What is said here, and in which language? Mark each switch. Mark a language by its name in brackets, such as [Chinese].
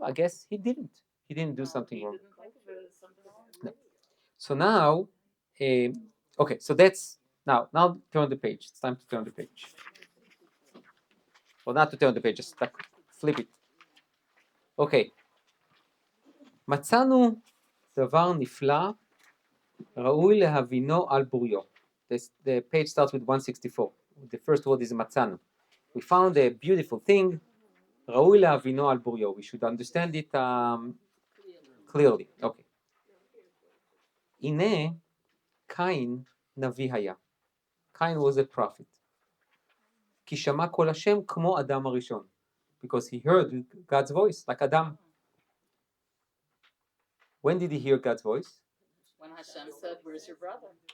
[English] I guess he didn't. He didn't do something wrong. Didn't think of it as something wrong. No. So now, okay, so that's, now turn the page. It's time to turn the page. Well, not to turn the page, just flip it. Okay. [Hebrew] מצאנו דבר נפלא, ראוי להבינו על בוריו. [English] The page starts with 164. The first word is מצאנו. We found a beautiful thing, [Hebrew] ראוי להבינו על בוריו. [English] We should understand it clearly. Okay. [Hebrew] הנה, קין נביא היה. [English] Cain was a prophet. [Hebrew] כי שמע קול השם כמו אדם הראשון. [English] Because he heard God's voice, like Adam. When did he hear God's voice? When Hashem said, where's your brother?